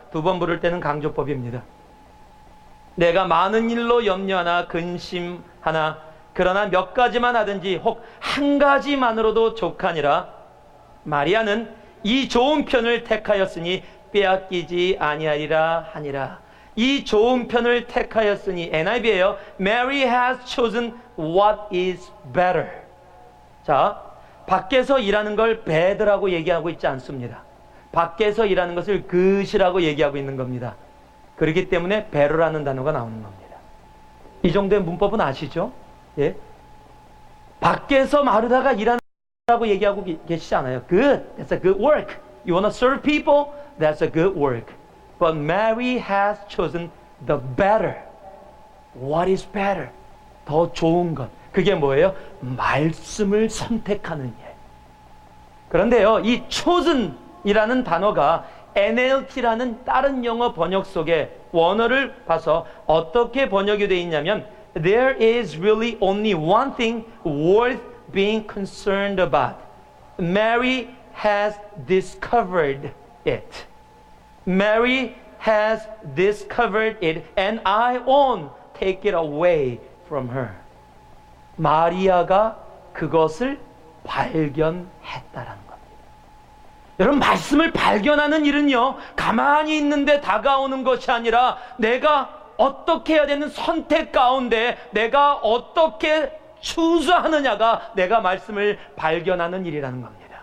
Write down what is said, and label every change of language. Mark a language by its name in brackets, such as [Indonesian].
[Korean] 두 번 부를 때는 강조법입니다. 내가 많은 일로 염려하나 근심하나 그러나 몇 가지만 하든지 혹 한 가지만으로도 족하니라. 마리아는 이 좋은 편을 택하였으니 빼앗기지 아니하리라 하니라. 이 좋은 편을 택하였으니, NIV예요. [English] Mary has chosen what is better. [Korean] 자, 밖에서 일하는 걸 bad라고 얘기하고 있지 않습니다. 밖에서 일하는 것을 good이라고 얘기하고 있는 겁니다. 그렇기 때문에 better라는 단어가 나오는 겁니다. 이 정도의 문법은 아시죠? 예? 밖에서 마르다가 일하라고 얘기하고 계시지 않아요. [English] Good, that's a good work. You want to serve people? That's a good work. But Mary has chosen the better. What is better? [Korean] 더 좋은 것. 그게 뭐예요? 말씀을 선택하는 일. 그런데요, 이 chosen이라는 단어가 NLT라는 다른 영어 번역 속에 원어를 봐서 어떻게 번역이 되어 있냐면, [English] There is really only one thing worth being concerned about. Mary has discovered it. Mary has discovered it and I won't take it away from her. [Korean] 마리아가 그것을 발견했다라는 겁니다. 여러분, 말씀을 발견하는 일은요, 가만히 있는데 다가오는 것이 아니라 내가 어떻게 해야 되는 선택 가운데 내가 어떻게 추수하느냐가 내가 말씀을 발견하는 일이라는 겁니다.